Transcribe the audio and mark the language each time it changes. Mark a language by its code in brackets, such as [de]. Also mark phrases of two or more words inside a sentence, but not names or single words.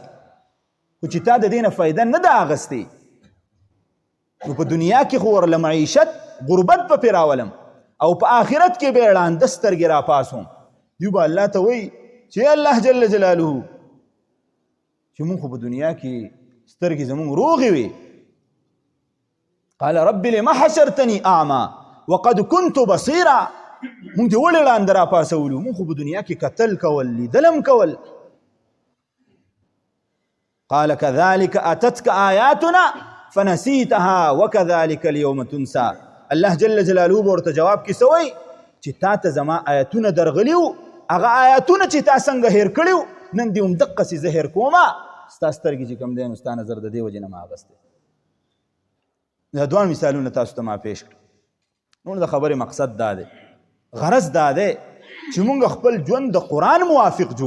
[ps] خو چې تا د دې نه فایده نه ده اخیستې نو په دنیا کې خو ورله معیشت غربت به پې راولم او په آخرت کې به یې ړانده سترګې راپاسوم. دیو به الله ته وایي چې [ar] الله جل جلاله [ps] چې مونږ خو په دنیا کې سترګې زمونږ روغې وي. [ar] قال رب لما حشرتني اعما وقد كنت بصيرا. [ps] مونږ دې ولې ړانده راپاسولو؟ مونږ خو په دنیا کې کتل کول، لیدلم کول. [ar] قال كذلك اتتك آياتنا فنسيتها وكذلك اليوم تنسى. الله جل جلاله [ps] به ورته جواب کې څه وایي چې تا ته زما آیتونه درغلي وو، هغه آیتونه چې تا څنګه هیر کړي وو نن دې همدقسې زه هیر کومه. ستا سترګې چې کوم دی نو ستا نظر د دې وجې نه ما اخیستی. دا دوه مثالونه تاسو ته ما پیش کړل. نو د خبرې مقصد دا دی، غرض دا دی چې مونږ خپل ژوند د قرآن موافق جوړ.